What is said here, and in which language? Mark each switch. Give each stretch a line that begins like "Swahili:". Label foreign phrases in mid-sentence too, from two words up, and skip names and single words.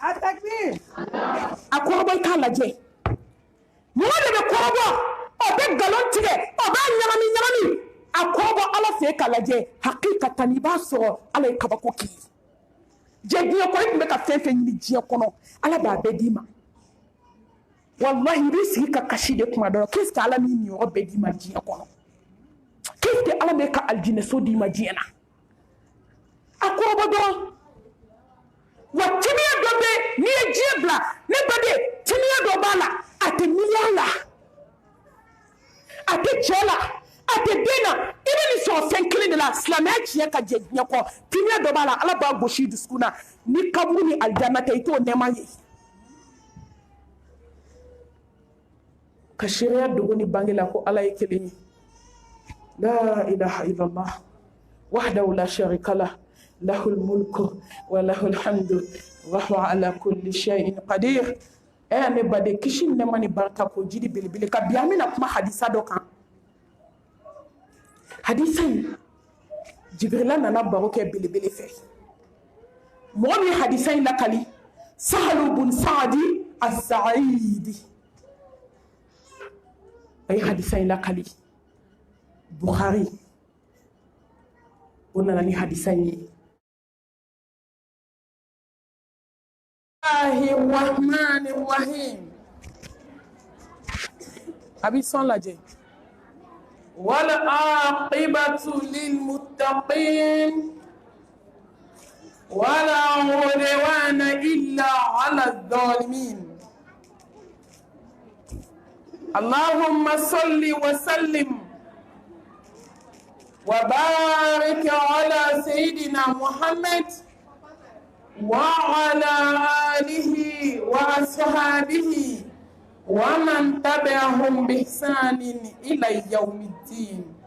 Bambara: a kɔrɔbɔ i k'a lajɛ mɔgɔ de bɛ kɔrɔbɔ o bɛ nkalon tigɛ o b'a ɲagami ɲagami a kɔrɔbɔ ala fɛ k'a lajɛ hakikatan i b'a sɔrɔ ala ye kabako k'i ye diɲɛ kɔnɔ i tun bɛ ka fɛn fɛn ɲini diɲɛ kɔnɔ ala b'a bɛɛ d'i ma wallahi i b'i sigi ka kasi de kuma dɔ
French: qu'est-ce que
Bambara: ala min ɲɔgɔn bɛɛ d'i ma diɲɛ kɔnɔ
French: qu'est-ce que
Bambara: ala bɛ ka alijinɛso d'i ma diɲɛ na a kɔrɔbɔ dɔrɔn wa timiya dɔ bɛ n'i ye diɲɛ bila ne baden timiya dɔ b'a la a tɛ miliyɔn la a tɛ cɛ la a tɛ den na i bɛ nin sɔrɔ fɛn kelen de la silamɛya tiɲɛ ka jɛ diɲɛ kɔ timiya dɔ b'a la ala b'a gosi dusukun na ni kaburu ni alijanna tɛ i t'o nɛɛma ye ka seereya dogo ni bange la ko ala ye kelen ye
Arabic: لا إله إلا الله وحده لا شريك له له الملك و له الحمد و هو على كل شيء قدير
Bambara: ne bade kisi nɛɛma ni barika ko jidi belebele ka bi an bɛna kuma hadisa dɔ kan hadisa in jibrila nana baro kɛ belebele fɛ mɔgɔ min hadisa in lakali sahalu bun saadi as-sa'idi a ye hadisa in lakali bukhari o nana ni hadisa in ye
Arabic: رحمن رحيم
Bambara: a bɛ sɔn lajɛ
Arabic: والعاقبة للمتقين ولا عدوان إلا على الظالمين اللهم صل وسلم وبارك على سيدنا محمد وعلى آله وأصحابه ومن تبعهم بإحسان إلى يوم الدين